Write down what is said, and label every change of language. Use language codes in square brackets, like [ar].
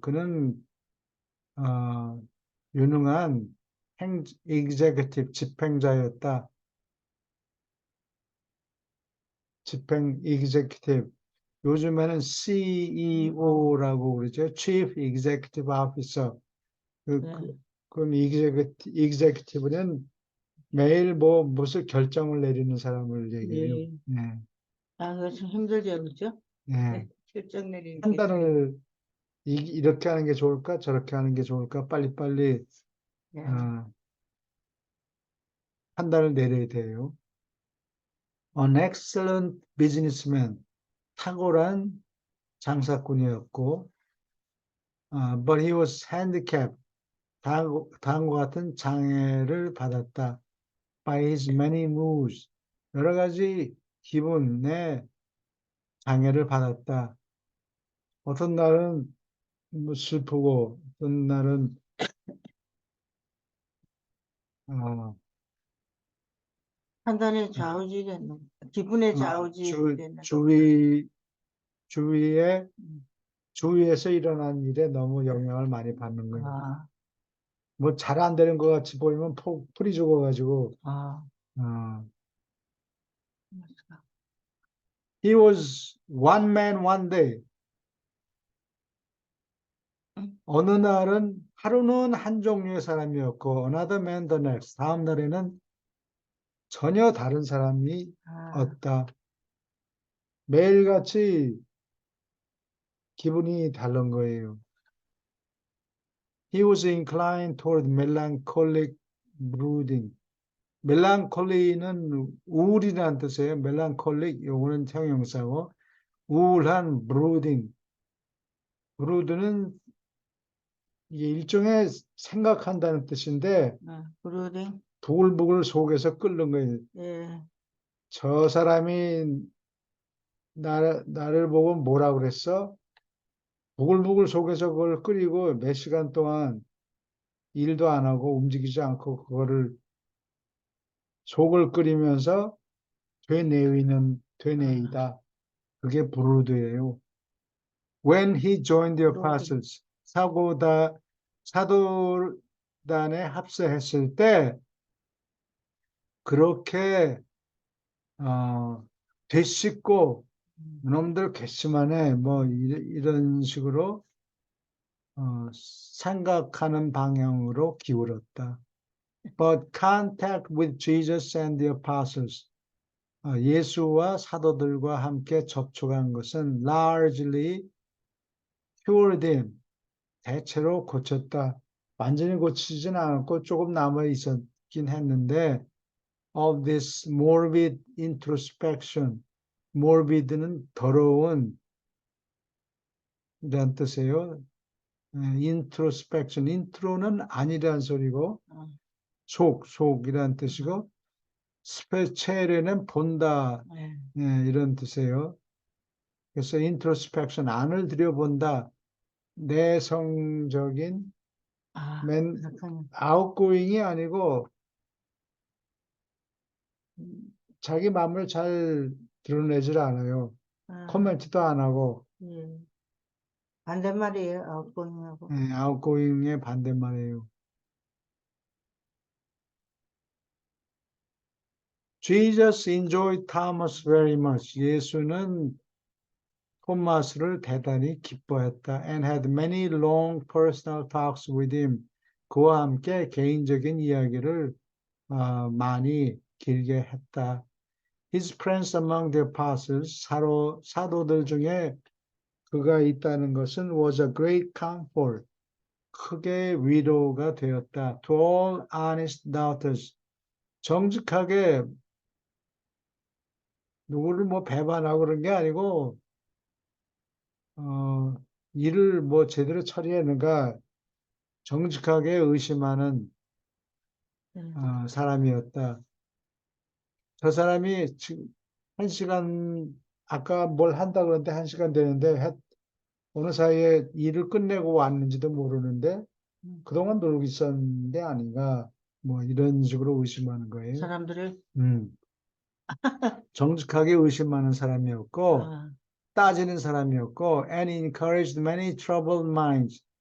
[ko] 그는 유능한 executive, 집행자였다. 집행 executive. 요즘에는 CEO라고 그러죠. [en] Chief Executive Officer. [ko] 예. 그럼 executive는 매일 뭐 무슨 결정을 내리는 사람을 얘기해요. 예. 예, 아, 그거 참 힘들죠, 그죠? 예. 결정 내리는 게. 판단을 이렇게 하는 게 좋을까, 저렇게 하는 게 좋을까, 빨리빨리 예. 어, 판단을 내려야 돼요. [en] An excellent businessman, [ko] 탁월한 장사꾼이었고, [en] but he was handicapped, [ko] 다음과 같은 장애를 받았다. [en] By his many moods, [ko] 여러 가지 기분에 장애를 받았다. 어떤 날은 뭐 슬프고, 어떤 날은 어, 판단에 좌우지겠네. 기분에 좌우지되는 거. 주위에 음. 주위에서 일어난 일에 너무 영향을 많이 받는 거예요. 아, 뭐 잘 안 되는 것 같이 보이면 풀이 죽어가지고, 아, [en] 어, he was one man one day. [ko] 음. 어느 날은 하루는 한 종류의 사람이었고, [en] another man the next. [ko] 다음 날에는 전혀 다른 아, 사람이었다. 매일같이 기분이 다른 거예요. [en] He was inclined toward melancholic brooding. [ko] 멜랑콜리는 우울이라는 뜻이에요. 멜랑콜릭, 요거는 형용사고, 우울한 brooding. brood는 이게 일종의 생각한다는 뜻인데, 브루딩. 부글부글 속에서 끓는 거예요. 예. 저 사람이 나를 보고 뭐라 그랬어? 부글부글 속에서 그걸 끓이고 몇 시간 동안 일도 안 하고 움직이지 않고 그거를 속을 끓이면서 아, 되뇌이다. 그게 브루드예요. [en] When he joined the [ko] 브루딩. apostles, 사도단에 합세했을 때 그렇게 되씹고 음. 놈들 괘씸하네 뭐 이런 식으로 생각하는 방향으로 기울었다. [en] But contact with Jesus and the apostles, [ko] 예수와 사도들과 함께 접촉한 것은 [en] largely cured him, [ko] 대체로 고쳤다. 완전히 고치진 않았고 조금 남아 있었긴 했는데 [en] of this morbid introspection. [ko] morbid는 더러운 이란 뜻이에요. introspection. intro는 아니란 소리고 어, 속이란 어, 뜻이고 스페체레는 본다 예. 이런 뜻이에요. 그래서 introspection 안을 들여본다. 내성적인 아, 맨 그렇군요. outgoing이 아니고 자기 마음을 잘 드러내질 않아요. 아, 코멘트도 안 하고 예. 반대말이에요, 아웃고잉하고. outgoing의 반대말이에요. [en] Jesus enjoyed Thomas very much. [ko] 예수는 토마스를 대단히 기뻐했다. [en] And had many long personal talks with him. [ko] 그와 함께 개인적인 이야기를 많이 길게 했다. [en] His friends among the apostles, [ko] 사도들 중에 그가 있다는 것은 [en] was a great comfort. [ko] 크게 위로가 되었다. [en] To all honest doubters. [ko] 정직하게 누구를 뭐 배반하고 그런 게 아니고, 어, 일을 뭐 제대로 처리했는가 정직하게 의심하는 예. 사람이었다. 저 사람이 지금 한 시간, 아까 뭘 한다 그러는데 한 시간 되는데 어느 사이에 일을 끝내고 왔는지도 모르는데 음. 그동안 놀고 있었는데 아닌가 뭐 이런 식으로 의심하는 거예요. 사람들을, 음, 정직하게 의심하는 사람이었고 아, 따지는 사람이었고 [en] and encouraged many troubled minds.